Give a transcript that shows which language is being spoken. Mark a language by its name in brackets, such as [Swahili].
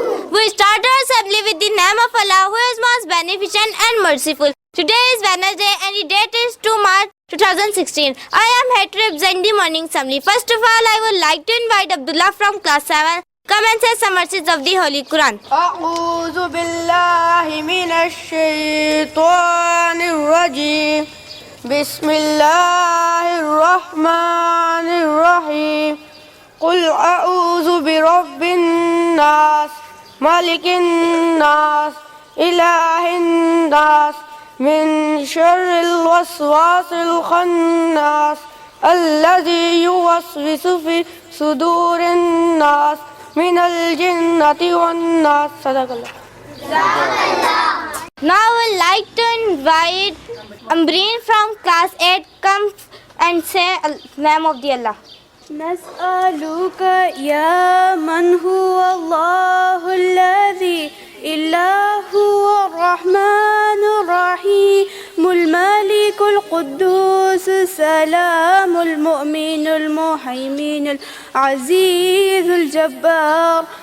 [English] We start our assembly with the name of Allah, who is most beneficent and merciful. Today is Wednesday and the date is 2 March 2016. I am here to represent the morning assembly. First of all, I would like to invite Abdullah from class 7. Come and say some verses of the Holy Quran. [Arabic] أعوذ بالله من الشيطان الرجيم. بسم الله الرحمن الرحيم. قل أعوذ برب الناس ملك الناس إله الناس من شر الوسواس الخناس الذي يوسوس في صدور الناس من الجنة والناس. صدق اللہ. [English] Now I would like to invite Ambreen from class 8. Come and say name of the Allah. [Arabic] نسألك يا من هو الله الذي إلا هو الرحمن الرحيم الملك القدوس السلام المؤمن المهيمن العزيز الجبار